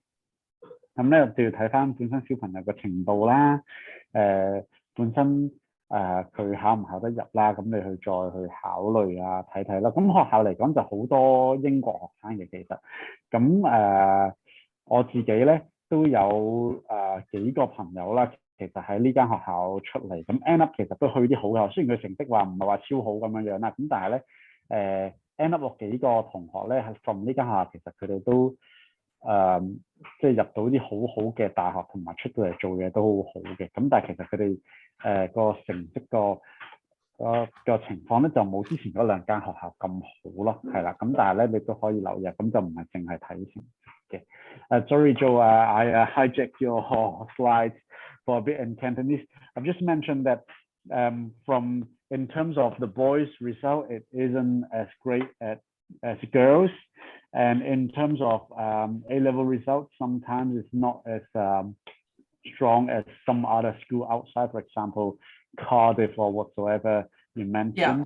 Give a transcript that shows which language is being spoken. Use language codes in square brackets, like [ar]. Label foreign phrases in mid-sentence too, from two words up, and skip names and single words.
[yue] 咁咧就要睇翻本身小朋友嘅程度啦，本身佢考唔考得入啦，咁你再去考慮啊，睇睇啦。咁學校嚟講就好多英國學生嘅其實，咁我自己咧都有幾個朋友啦，其實喺呢間學校出嚟，咁 [en] end up [yue] 其實都去啲好嘅學校，雖然佢成績話唔係話超好咁樣樣啦，咁但係咧 [en] end up [yue] 幾個同學咧係 from 呢間學校，其實佢哋都即係入到啲好好嘅大學，同埋出到嚟做嘢都好好嘅。咁但係其實佢哋個成績個情況咧就冇之前嗰兩間學校咁好咯，係啦。咁但係咧你都可以留意，咁就唔係淨係睇成績嘅。 [en] Sorry Joe, I hijacked your slides for a bit in Cantonese. I've just mentioned that from in terms of the boys' result, it isn't as great as girls. And in terms of A-level results, sometimes it's not as strong as some other school outside, for example, Cardiff or whatsoever you mentioned.